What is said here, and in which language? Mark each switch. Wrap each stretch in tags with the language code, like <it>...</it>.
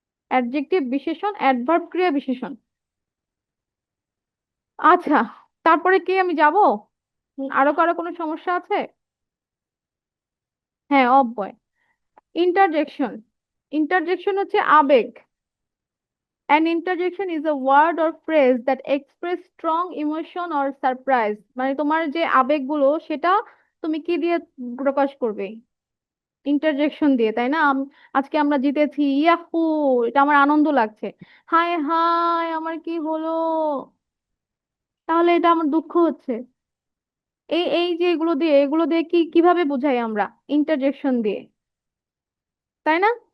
<bn>Adjective বিশেষণ, adverb ক্রিয়া বিশেষণ। আচ্ছা, তারপরে কি আমি যাব? আরো কারো কোনো সমস্যা আছে? হ্যাঁ, অব্যয়। ইন্টারজেকশন, ইন্টারজেকশন হচ্ছে আবেগ।</bn> <en>An interjection is a word or phrase that express strong emotion or surprise,</en> <bn>মানে তোমার যে আবেগগুলো সেটা তুমি কি দিয়ে প্রকাশ করবে? ইন্টারজেকশন দিয়ে, তাই না? আজকে আমরা জিতেছি, ইয়াহু, এটা আমার আনন্দ লাগছে। হায় হায় আমার কি হলো, তাহলে এটা আমার দুঃখ হচ্ছে। এই এই যে এগুলো দিয়ে, এগুলো দিয়ে কি কিভাবে বোঝাই আমরা? ইন্টারজেকশন দিয়ে, তাই না?</bn>